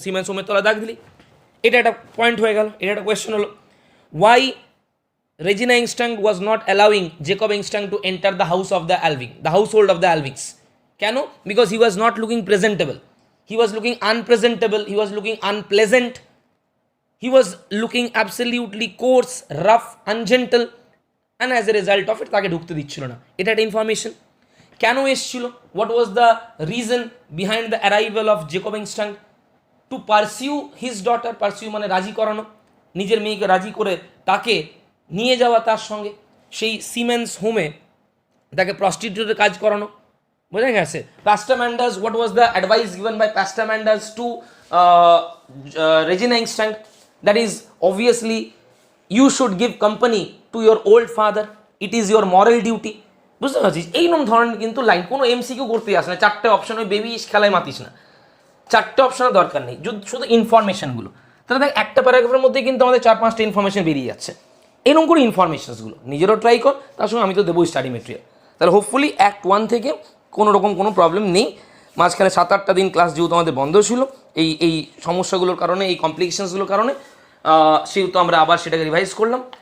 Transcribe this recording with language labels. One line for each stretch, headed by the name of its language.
Bangla: Siemens হোমের তলা দাগ দিলি, এটা একটা পয়েন্ট হয়ে গেল। এটা একটা কোয়েশ্চেন হলো,
English: Why Regina Engstrand was not allowing Jacob Engstrand to enter the house of the Alving, the household of the Alvings.
Bangla: কেন?
English: because he was not looking presentable, he was looking unpresentable, he was looking unpleasant, he was looking absolutely coarse, rough, ungentle, and as a result of it
Bangla: তাকে ঢুকতে দিচ্ছিল না। এটা একটা information. কেন এসছিল?
English: what was the reason behind the arrival of Jacob Engstrand? to pursue his daughter, pursue
Bangla: মানে রাজি করানো, নিজের মেয়েকে রাজি করে তাকে নিয়ে যাওয়া তার সঙ্গে সেই সিমেন্স হোমে, তাকে প্রস্টিটিউটের কাজ করানো। বোঝা গেছে?
English: Pastor Manders, what was the advice given by Pastor Manders to Regina Engstrand, that is obviously you should give company to your old father, it is your moral duty.
Bangla: বুঝতে পারছিস? এইরকম ধরনের কিন্তু লাইন, কোনো এমসিকিউ করতে আসে না, চারটে অপশন, ওই বেবি খেলায় মাতিস না, চারটে অপশনের দরকার নেই, শুধু ইনফরমেশনগুলো। তাহলে দেখ একটা প্যারাগ্রাফের মধ্যে কিন্তু আমাদের 4-5টা ইনফরমেশন বেরিয়ে যাচ্ছে। এরকম করে ইনফরমেশনসগুলো নিজেরও ট্রাই কর, তার সঙ্গে আমি তো দেবো স্টাডি মেটেরিয়াল। তাহলে হোপফুলি অ্যাক্ট 1 থেকে কোনো রকম কোনো প্রবলেম নেই। মাঝখানে 7-8টা দিন ক্লাস যেহেতু আমাদের বন্ধ ছিল এই সমস্যাগুলোর কারণে, এই কমপ্লিকেশনসগুলোর কারণে, সেহেতু আমরা আবার সেটাকে রিভাইজ করলাম।